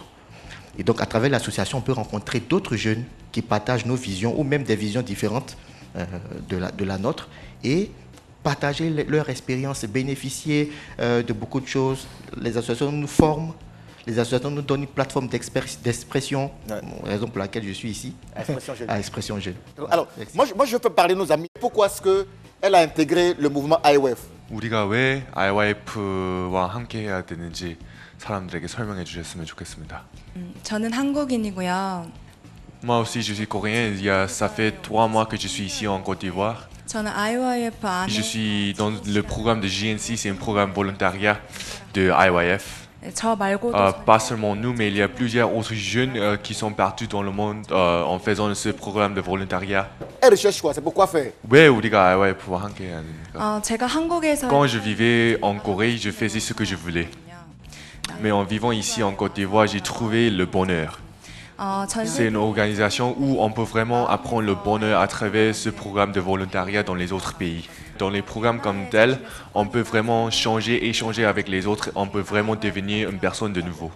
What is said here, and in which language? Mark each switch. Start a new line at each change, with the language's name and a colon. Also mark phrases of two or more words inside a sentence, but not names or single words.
French: Et donc, à travers l'association, on peut rencontrer d'autres jeunes qui partagent nos visions ou même des visions différentes de la nôtre et partager leur expérience, bénéficier de beaucoup de choses. Les associations nous forment, les associations nous donnent une plateforme d'expression, raison pour laquelle je suis ici, à Expression Jeune. Alors, moi je peux parler de nos amis. Pourquoi est-ce qu'elle a intégré le mouvement IYF?
Korean: 우리가 왜 IYF와 함께 해야 되는지 사람들에게 설명해 주셨으면 좋겠습니다. 저는 한국인이고요.
French: Moi aussi, je suis coréen. Ça fait 3 mois que je suis ici en Côte d'Ivoire.
Korean: 저는 IYF 안에
French: Je suis dans le programme de JNC, c'est un programme volontariat de IYF.
Korean: 저 말고도
French: Pas seulement nous, mais il y a plusieurs autres jeunes qui sont partout dans le monde en faisant ce programme de volontariat. Elle recherche quoi? C'est pourquoi faire?
Korean: 왜 우리가 IYF와 함께 해야 되는가? 제가 한국에서
French: Quand je vivais en Corée, je faisais ce que je voulais. Mais en vivant ici en Côte d'Ivoire, j'ai trouvé le bonheur. C'est une organisation où on peut vraiment apprendre le bonheur à travers ce programme de volontariat dans les autres pays. Dans les programmes comme tel, on peut vraiment changer, échanger avec les autres, on peut vraiment devenir une personne de nouveau.